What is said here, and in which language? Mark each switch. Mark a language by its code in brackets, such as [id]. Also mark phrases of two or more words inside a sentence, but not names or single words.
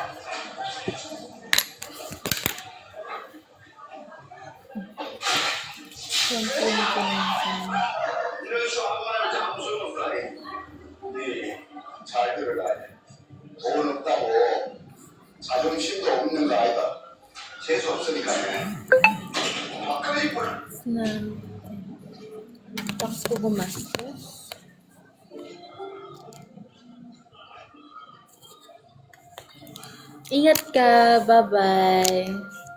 [ko] 이래서 아무 말하지 아무 소용 없다니. 네잘 들어라. 돈 없다고 자존심도 없는 거 아니다. 재수 없으니까. 막걸리 뿌려. [tl] Na. Lakas ko gumastos. Ingat ka. Bye-bye.